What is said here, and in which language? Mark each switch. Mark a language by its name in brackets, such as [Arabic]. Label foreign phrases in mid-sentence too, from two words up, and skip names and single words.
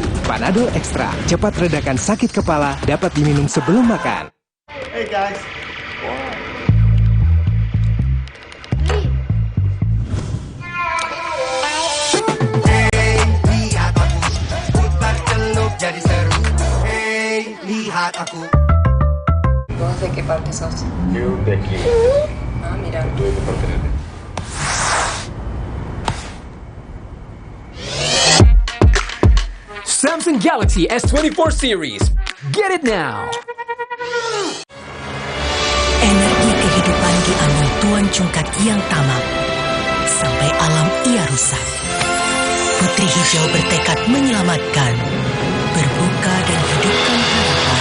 [Indonesian] Panadol Extra, cepat redakan sakit kepala, dapat diminum sebelum makan. [English] Hey guys. [Indonesian] Hey, lihat aku, putar celup jadi seru. Hey, lihat aku. [Spanish] No sé qué parte sos. Yo de aquí. Ah, mira. Tú de qué parte eres. [English] Samsung Galaxy S24 series. Get it now. [Indonesian] Energi kehidupan diambil Tuan Cungkak yang tamak, sampai alam ia rusak. Putri Hijau bertekad menyelamatkan, berbuka dan hidupkan harapan.